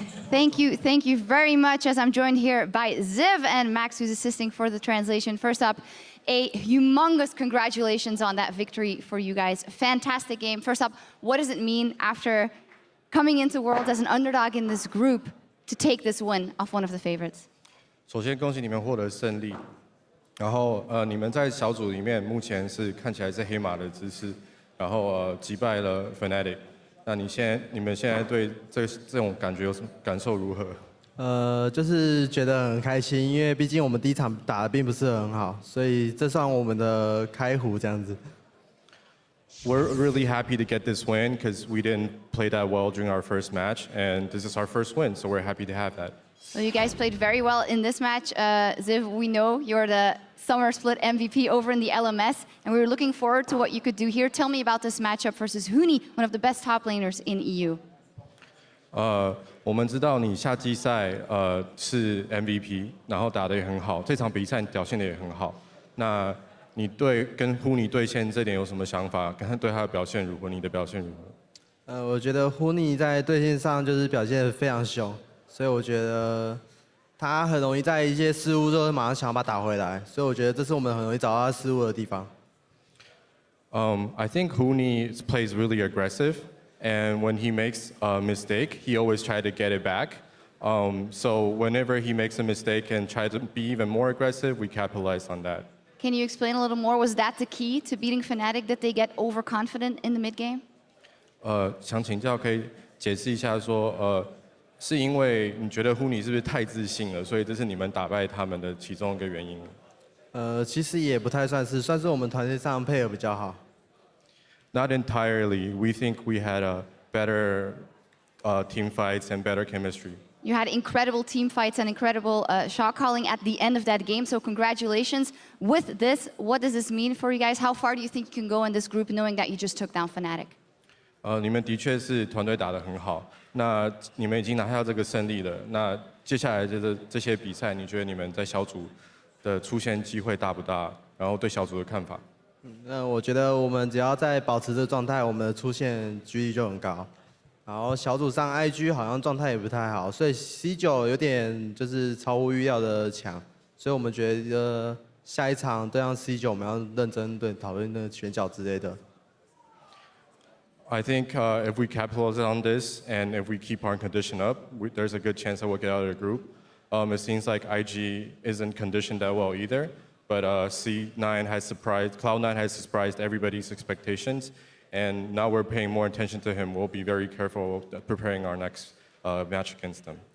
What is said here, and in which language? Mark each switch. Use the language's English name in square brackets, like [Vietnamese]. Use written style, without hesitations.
[English] Thank you very much, as I'm joined here by Ziv and Max, who's assisting for the translation. First up, a humongous congratulations on that victory for you guys. Fantastic game. First up, what does it mean after coming into Worlds as an underdog in this group to take this win off one of the favorites? [Chinese] 首先恭喜你们获得胜利，然后你们在小组里面目前是看起来是黑马的姿势，然后击败了 Fnatic。那你们现在对这种感觉有什么感受如何？就是觉得很开心，因为毕竟我们第一场打得并不是很好，所以这算我们的开壶这样子。 [English] We're really happy to get this win because we didn't play that well during our first match, and this is our first win, so we're happy to have that. Well, you guys played very well in this match. Ziv, we know you're the Summer Split MVP over in the LMS, and we were looking forward to what you could do here. Tell me about this matchup versus Huni, one of the best top laners in EU. [Chinese] 我们知道你夏季赛是 MVP， 然后打得也很好，这场比赛表现得也很好。那你跟 Huni 对线这点有什么想法？跟他对他的表现如何？你的表现如何？我觉得 Huni 在对线上就是表现得非常凶，所以我觉得他很容易在一些失误之后马上想要把它打回来，所以我觉得这是我们很容易找到他失误的地方。 [English] I think Huni plays really aggressive. And when he makes a mistake, he always tries to get it back. So whenever he makes a mistake and tries to be even more aggressive, we capitalize on that. Can you explain a little more? Was that the key to beating Fnatic, that they get overconfident in the mid game? [Chinese] 想请教，可以解释一下说，是因为你觉得 Huni 是不是太自信了，所以这是你们打败他们的其中一个原因？其实也不太算是，算是我们团队上配合比较好。 [English] Not entirely. We think we had a better team fights and better chemistry. You had incredible team fights and incredible shot calling at the end of that game, so congratulations. With this, what does this mean for you guys? How far do you think you can go in this group knowing that you just took down Fnatic? [Chinese] 你们的确是团队打得很好，那你们已经拿下这个胜利了。那接下来这些比赛，你觉得你们在小组的出现机会大不大？然后对小组的看法？那我觉得我们只要在保持这个状态，我们的出现几率就很高。然后小组上 IG 好像状态也不太好，所以 C9有点就是超乎预料的强，所以我们觉得下一场对上 C9 我们要认真讨论那个选角之类的。 [English] I think if we capitalize on this and if we keep our condition up, there's a good chance that we'll get out of the group. It seems like IG isn't conditioned that well either. But Cloud9 has surprised everybody's expectations, and now we're paying more attention to him. We'll be very careful preparing our next match against them.